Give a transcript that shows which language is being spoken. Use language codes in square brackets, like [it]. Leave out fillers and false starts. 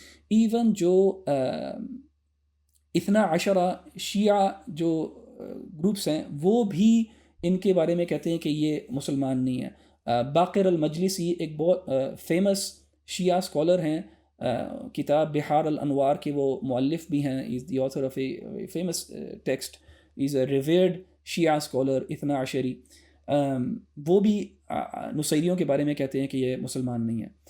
[ur] Even جو 12 شیعہ جو groups ہیں وہ بھی ان کے بارے میں کہتے ہیں کہ یہ مسلمان نہیں ہیں. باقر المجلسی ایک بہت فیمس شیعہ اسکالر ہیں, کتاب بحار الانوار کے وہ مؤلف بھی ہیں. [en] Is the author of a famous text. Is a revered Shia scholar 12 عشری. [ur] وہ بھی نصیریوں کے بارے میں کہتے ہیں کہ یہ مسلمان نہیں ہیں.